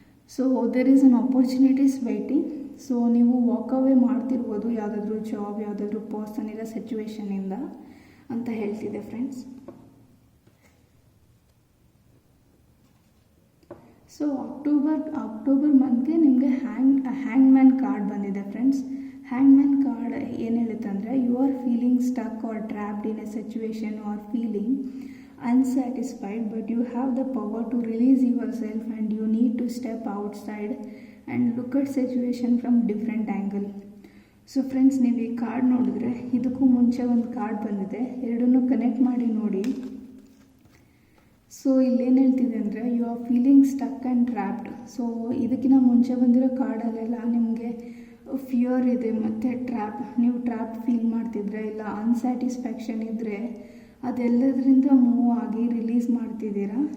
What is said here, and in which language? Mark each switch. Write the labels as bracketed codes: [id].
[en] So there is an opportunities waiting. [kn] So ನೀವು walk ಅವೇ ಮಾಡ್ತಿರ್ಬೋದು ಯಾವುದಾದ್ರೂ job, ಯಾವುದಾದ್ರೂ ಪರ್ಸನ್ ಇಲ್ಲ ಸಿಚುವೇಶನಿಂದ ಅಂತ ಹೇಳ್ತಿದೆ ಫ್ರೆಂಡ್ಸ್. ಸೊ ಅಕ್ಟೋಬರ್ ಮಂತ್ಗೆ ನಿಮಗೆ ಹ್ಯಾಂಗ್ಮ್ಯಾನ್ ಕಾರ್ಡ್ ಬಂದಿದೆ ಫ್ರೆಂಡ್ಸ್. ಹ್ಯಾಂಗ್ಮ್ಯಾನ್ ಕಾರ್ಡ್ ಏನು ಹೇಳುತ್ತೆ ಅಂದರೆ, [en] You are feeling stuck or trapped in a situation or feeling unsatisfied, but you have the power to release yourself and you need to step outside and look at situation from different angle. [kn] So friends ನೀವು ಈ card ನೋಡಿದ್ರೆ ಇದಕ್ಕೂ ಮುಂಚೆ ಒಂದು card ಬಂದಿದೆ, ಎರಡನ್ನೂ connect ಮಾಡಿ ನೋಡಿ. ಸೊ ಇಲ್ಲೇನು ಹೇಳ್ತಿದೆ ಅಂದರೆ, [en] You are feeling stuck and trapped. [kn] So ಇದಕ್ಕಿಂತ ಮುಂಚೆ ಬಂದಿರೋ ಕಾರ್ಡಲ್ಲೆಲ್ಲ ನಿಮಗೆ ಫಿಯರ್ ಇದೆ ಮತ್ತು ನೀವು ಟ್ರ್ಯಾಪ್ ಫೀಲ್ ಮಾಡ್ತಿದ್ರೆ, ಇಲ್ಲ ಅನ್ಸ್ಯಾಟಿಸ್ಫ್ಯಾಕ್ಷನ್ ಇದ್ದರೆ ಅದೆಲ್ಲದರಿಂದ ಮೂವ್ ಆಗಿ ರಿಲೀಸ್ ಮಾಡ್ತಿದ್ದೀರಾ.